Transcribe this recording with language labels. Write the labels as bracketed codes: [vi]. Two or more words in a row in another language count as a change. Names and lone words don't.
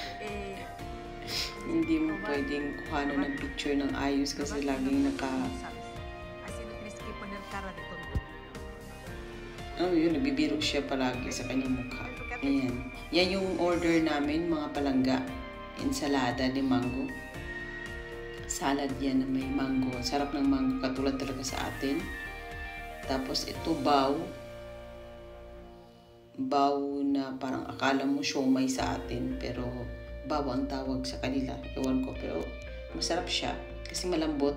[tl] Hindi mo pwedeng kuhanan ng picture ng ayos kasi laging yun, nabibiro siya palagi sa kanyang mukha. Ayan. Yan yung order namin, mga palangga. [es] Ensalada de mango. [tl] Salad yan na may mango. Sarap ng mango, katulad talaga sa atin. Tapos ito bao. Bao na parang akala mo siomay sa atin, pero bao ang tawag sa kanila. Ewan ko, pero masarap siya kasi malambot.